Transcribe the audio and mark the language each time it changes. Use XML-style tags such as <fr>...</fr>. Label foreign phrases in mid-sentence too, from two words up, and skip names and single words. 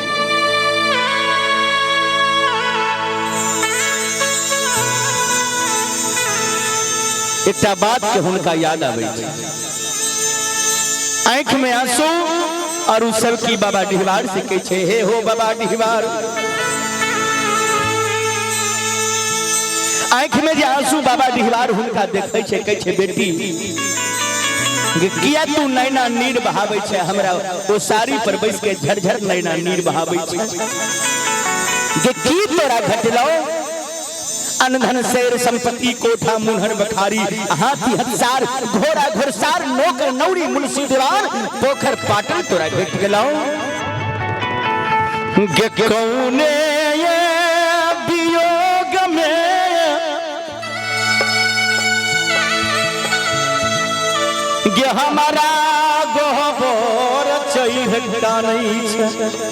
<mai>एकटा बात के हुनका याद आबै छै, आंख में आंसू और उस सबकी बाबा डिहबार से कहै छै, हे हो बाबा डिहबार, आंख में जे आंसू बाबा डिहबार हुनका देखै छै, कहै छै बेटी किया तू नैना नीर बहाबै छै, हमरा ओ साड़ी पर बैस के झरझर नैना नीर बहाबै छै, जे की तोरा घटलौ, अनधन शेर संपत्ति कोठा मुनहर बखारी, हाथी हथियार घोड़ा घुड़सार नौकर नौरी मुंशी दीवान पोखर पाटन तोरा घट गेलौ, गे कौने ये वियोग में गे हमारा गोबर चढ़ता नहीं छै,</mai>